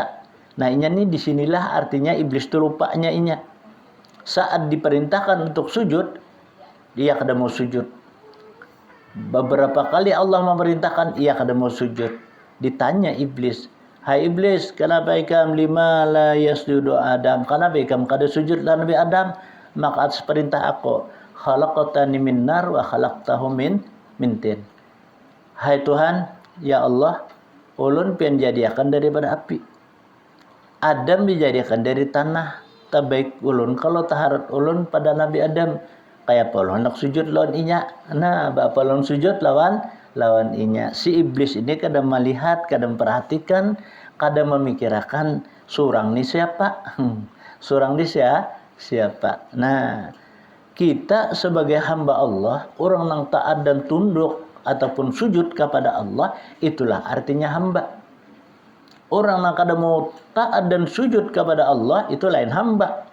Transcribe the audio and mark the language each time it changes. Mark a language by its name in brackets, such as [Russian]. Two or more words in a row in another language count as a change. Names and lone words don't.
[Banjar] Nah, ini disinilah artinya iblis itu lupanya inya. [Indonesian] Saat diperintahkan untuk sujud, dia kada mau sujud. Beberapa kali Allah memerintahkan ia kada mau sujud. Ditanya iblis, "Hai iblis, kenapa ikam [Arabic] لما لا يسجد آدم? [Banjar] Kenapa ikam kada sujud lah Nabi Adam?" [Indonesian] Maka atas perintah aku, [Arabic] خلقتني من نار وخلقته من طين. [Banjar] Hai Tuhan, ya Allah, ulun pian jadiakan daripada api. [Indonesian] Adam dijadikan dari tanah. [Banjar] Tabaik ulun kalau taharat ulun pada Nabi Adam. Kayak apa ulun nak sujud lawan inya. Nah, bapa ulun sujud lawan inya. [Indonesian] Si iblis ini kadang melihat, kadang perhatikan, kadang memikirkan surang ni siapa? Surang ni siapa? Nah, kita sebagai hamba Allah, orang yang taat dan tunduk ataupun sujud kepada Allah, itulah artinya hamba. Orang yang kada mau taat dan sujud kepada Allah, itu lain hamba.